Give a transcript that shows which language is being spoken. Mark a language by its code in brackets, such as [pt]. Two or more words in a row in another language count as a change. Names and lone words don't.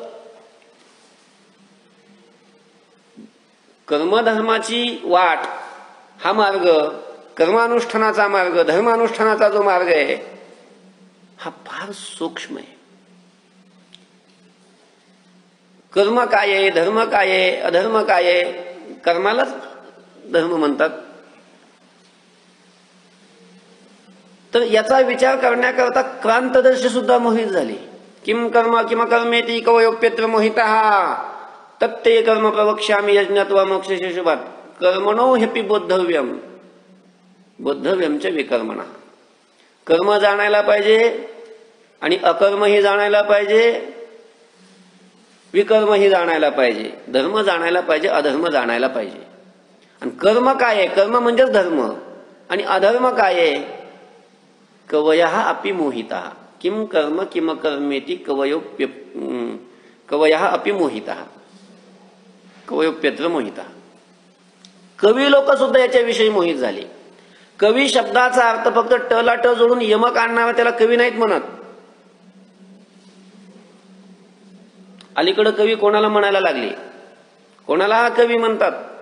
[mr] कर्मधर्माची वाट हा मार्ग, कर्मानुष्ठानाचा मार्ग, धर्मानुष्ठानाचा जो मार्ग आहे हा फार सूक्ष्म आहे. कर्म काय आहे, धर्म काय आहे, अधर्म काय आहे? कर्मालाच धर्म म्हणतात. तर याचा विचार करण्याकरता क्रांतदर्शी सुद्धा मोहित झाली. [sa] किम कर्म किम कर्मेती कवयोप्यत्र मोहितः तत्ते कर्म प्रवक्ष्यामि यज्ञत्वा मोक्षशेषुभात. कर्मणो ह्यपि बोद्धव्यम, बोद्धव्यमच विकर्मणा. [mr] कर्म जाणायला पाहिजे आणि अकर्मही जाणायला पाहिजे, विकर्मही जाणायला पाहिजे, धर्म जाणायला पाहिजे, अधर्म जाणायला पाहिजे. आणि कर्म काय आहे? कर्म म्हणजेच धर्म. आणि अधर्म काय आहे? [sa] कवयः अपि मोहितः. किम कर्म किम कर्मेति कवयः अपि मोहितः, कवयोप्यत्र मोहितः. [mr] कवी लोक सुद्धा याच्याविषयी मोहित झाले. कवी शब्दाचा अर्थ फक्त ट ला ट जोडून यमक आणणारा त्याला कवी नाहीत म्हणत. अलीकडे कवी कोणाला म्हणायला लागले? कोणाला कवी म्हणतात?